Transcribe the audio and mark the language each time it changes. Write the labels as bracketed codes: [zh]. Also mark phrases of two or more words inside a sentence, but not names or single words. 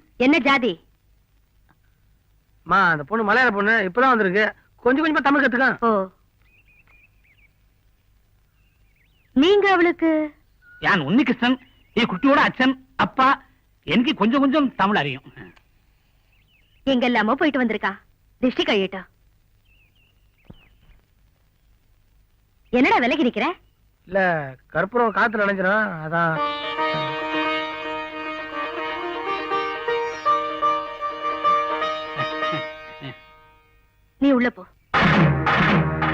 [ta] என்ன ஜாதி? அம்மா, அந்த பொண்ணு மலையாள பொண்ணு இப்பதான் வந்திருக்கு. கொஞ்சம் கொஞ்சமா தமிழ் கத்துக்க. ஓ, நீங்க அவளுக்கு? [ml] ഞാൻ ഉണ്ണികൃഷ്ണൻ, ഈ കുട്ടിയുടെ അച്ഛൻ, അപ്പ. എനിക്ക് [ta] கொஞ்சம் கொஞ்சம் [ml] തമിഴ് അറിയും. [ta] எங்கெல்லாமோ போயிட்டு வந்திருக்கா. திருஷ்டி கழியட்டும். என்னடா விலகி நிக்கிற? இல்ல, கற்பூரம் காத்துல நினைஞ்சிடும், அதான். நீ உள்ள போ.